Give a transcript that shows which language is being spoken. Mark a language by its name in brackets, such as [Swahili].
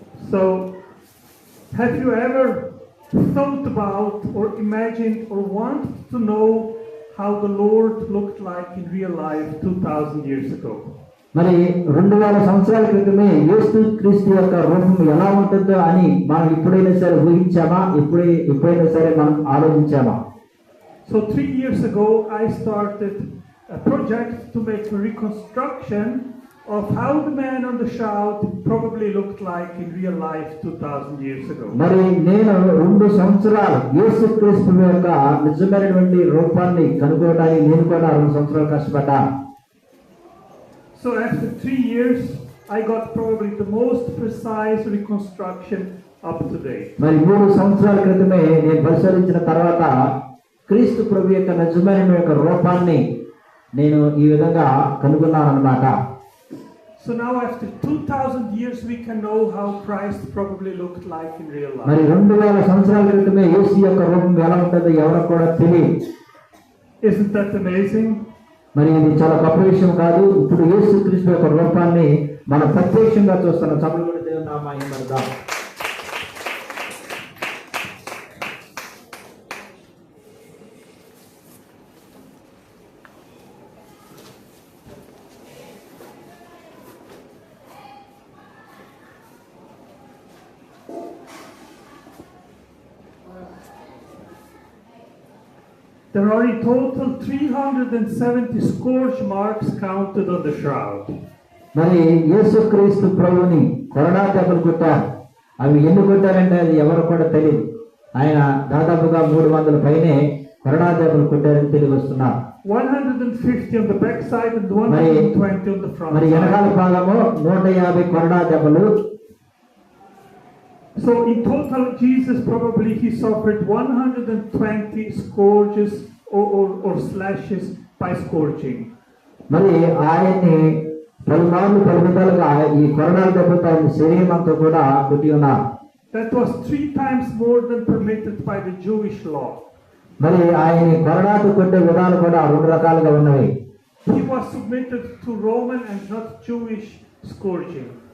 [English] So, have you ever thought about or imagined or wanted to know how the Lord looked like in real life 2000 years ago? [Telugu] మరి 2000 సంవత్సరాల క్రితమే యేసుక్రీస్తు యొక్క రూపం ఎలా ఉంటుందో అని మనం ఎప్పుడైనా సరే ఊహించామా? ఎప్పుడైనా సరే మనం ఆలోచించామా? [English] So 3 years ago I started a project to make a reconstruction of how the man on the shroud probably looked like in real life 2000 years ago. [Telugu] మరి నేను 2 సంవత్సరాలు యేసుక్రీస్తు యొక్క నిజమైనటువంటి రూపాన్ని కనుగొనడానికి నేను కూడా 2 సంవత్సరాలు కష్టపడ్డాను. [English] So after 3 years I got probably the most precise reconstruction up to date. [Telugu] మరి 3 సంవత్సరాల క్రితమే నేను పరిశీలించిన తర్వాత క్రీస్తు ప్రభు యొక్క నిజమైన యొక్క రూపాన్ని నేను ఈ విధంగా కనుగొన్నాను అన్నమాట. [English] So now after 2000 years we can know how Christ probably looked like in real life. [Telugu] మరి 2000 సంవత్సరాల క్రితమే యేసు యొక్క రూపం ఎలా ఉంటుందో ఎవరికి కూడా తెలియదు. [English] Isn't that amazing? [Telugu] మరి ఇది చాలా గొప్ప విషయం కాదు. ఇప్పుడు యేసుక్రీస్తు యొక్క రూపాన్ని మనం ప్రత్యక్షంగా చూస్తున్నాం. చప్పట్లు కొట్టి దేవుని నామమున మహిమ. [English] There are in total 370 scourge marks counted on the shroud. [Telugu] మరి యేసుక్రీస్తు ప్రభుని కొరడా దెబ్బలు కొట్టారు. అవి ఎన్ని కొట్టారంటే అది ఎవరు కూడా తెలియదు. ఆయన దాదాపుగా 300 పైనే కొరడా దెబ్బలు కొట్టారని తెలియవస్తున్నారు. [English] 150 on the back side and 120 on the front. [Telugu] మరి వెనకాల భాగము 150 కొరడా దెబ్బలు. [English] So in total, Jesus probably he suffered 120 scourges or slashes by scourging. [Telugu] మరి ఆయన్ని పలుమార్లు పలువిధాలుగా ఈ కొరడాల దెబ్బతో ఆయన శరీరం అంతా కూడా కొట్టి ఉన్నారు. [English] That was 3 times more than permitted by the Jewish law. [Telugu] మరి ఆయన కొరడాతో కొట్టే విధాలు కూడా 2 రకాలుగా ఉన్నవి. [English] He was submitted to Roman and not Jewish scourging.